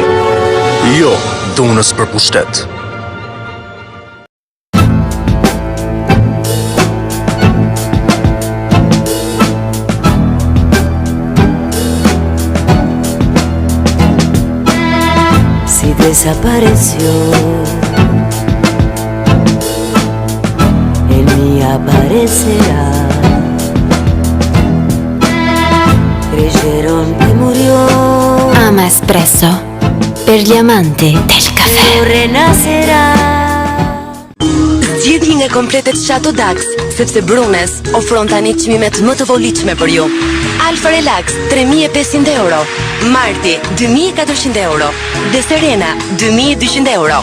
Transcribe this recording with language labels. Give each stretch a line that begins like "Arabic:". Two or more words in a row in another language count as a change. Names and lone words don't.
Albanian: Jo, dhunës për pushtet.
Spanish: Si desapareció, en mí aparecerá. Creyeron que murió.
Italian: Ama espresso per gli amanti del caffè.
Spanish: Renacerá.
Albanian: Zgjidhni nga kompletet Shato Dax, sepse Brunes ofron tani çmimet më të volitshme për ju. Alfa Relax 3.500 euro, Marti 2.400 euro, De Serena 2.200 euro.